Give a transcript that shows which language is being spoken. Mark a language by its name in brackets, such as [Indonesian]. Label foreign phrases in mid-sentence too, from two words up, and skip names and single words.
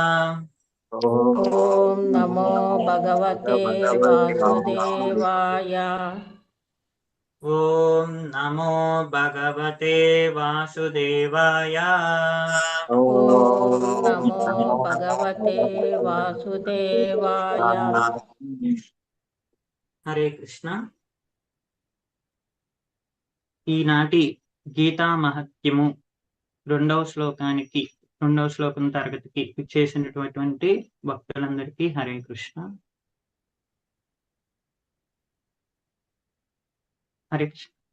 [Sanskrit] ॐ नमो भगवते वासुदेवाय। ॐ नमो भगवते वासुदेवाय। ॐ नमो भगवते वासुदेवाय। [Telugu] హరే కృష్ణ. ఈనాటి గీతా మహత్యము రెండవ శ్లోకం తరగతికి ఇచ్చేసినటువంటి భక్తులందరికీ హరే కృష్ణ. హరే కృష్ణ.